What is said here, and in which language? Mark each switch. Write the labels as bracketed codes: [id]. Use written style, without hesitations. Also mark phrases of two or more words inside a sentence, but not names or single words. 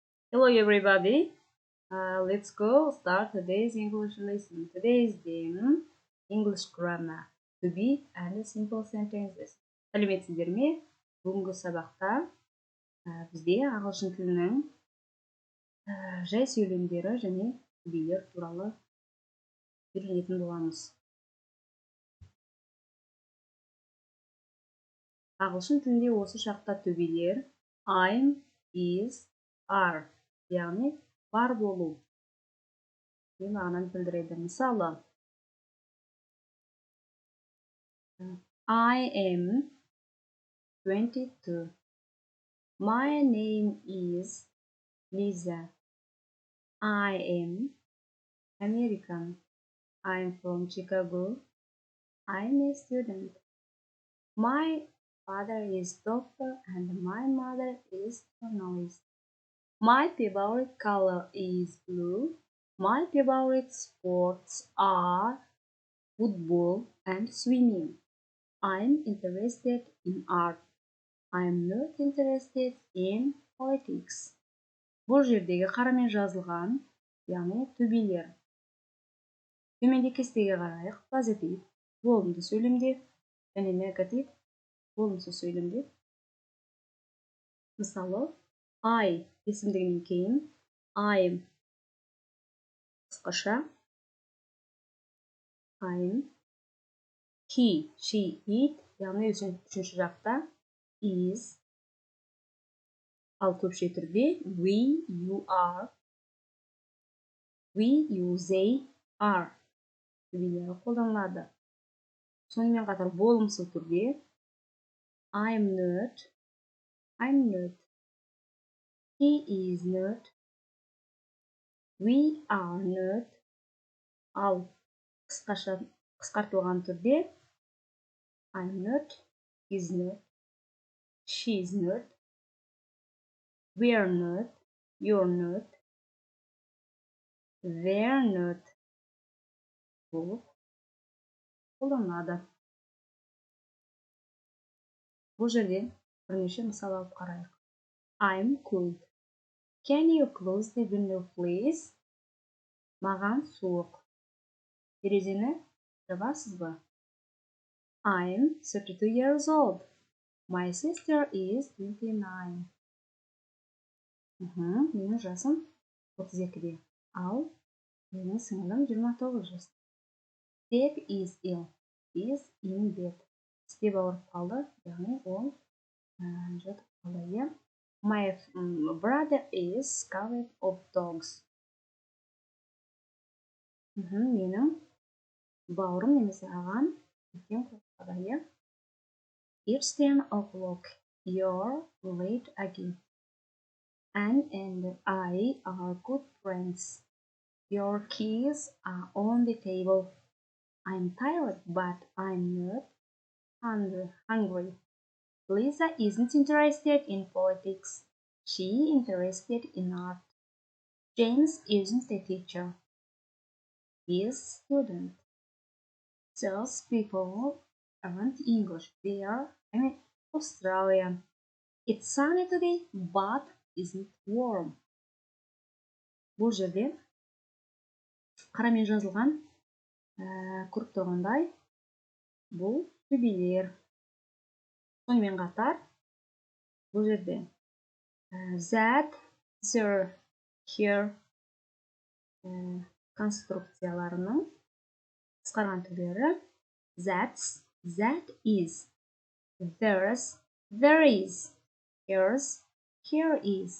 [en] Hello everybody. Let's go start today's English lesson. Today's theme English grammar to be and simple sentences. [kk] Сәлеметсіздер ме? Бүгінгі сабақта бізде ағылшын тілінің жай сөйлемдері және to-белер туралы үйренетін боламыз. Ағылшын тілінде осы шақта to-белер [en] I'm, is, are [kk] яғни бар болу деген мағынаны білдіреді. Мысалы, [en] I am 22. My name is Lisa. I am American. I'm from Chicago. I'm a student. My father is doctor and my mother is journalist. My favorite color is blue. My favorite sports are football and swimming. I'm interested in art. I'm not interested in politics. [kk] Бұл жердегі қарамен жазылған, яғни to-белер. Төменде кестеге қарайық. Позитив, болымды сөйлемде, және негатив, болымсыз сөйлемде. Мысалы, I есімдігінен кейін I'm қысқаша, [en] I'm, he, she, it, [kk] яғни үшінші жақта is, ал көпше түрде [en] we, you are, we, you, they are [kk] to-белері қолданылады. Сонымен қатар болымсыз түрде [en] I'm not, he is not, we are not, [kk] ал қысқартылған түрде [en] I'm not, is not, she is not, we are not, you're not, they're not [kk] болып қолданылады. Бұл жерде бірнеше мысал алып қарайық. [en] I'm cold. Can you close the window, please? [kk] Маған суық. Терезені жабасыз ба? [en] I'm 32 years old. My sister is 29. [kk] Менің жасым 32-де. Ал менің сіңілім 29 жаста. [en] Steve is ill. Is in bed. [kk] Steve ауырып қалды, яғни ол жатып қалды. [en] My brother is scared of dogs. [kk] Менің бауырым немесе ағам үлкен қорқады. [en] It's 10 o'clock. You're late again. Anne and I are good friends. Your keys are on the table. I'm tired, but I'm not hungry. Lisa isn't interested in politics. She's interested in art. James isn't a teacher. He's a student. Those people aren't English. They are Australian. It's sunny today, but isn't warm. [kk] Бұл жерде қарамен жазылған көріп тұрғандай бұл to-белер. Сонымен қатар бұл жерде [en] that, there, here [kk] конструкцияларының қысқарған түрлері [en] that's, that is, there's, there is, here's, here is.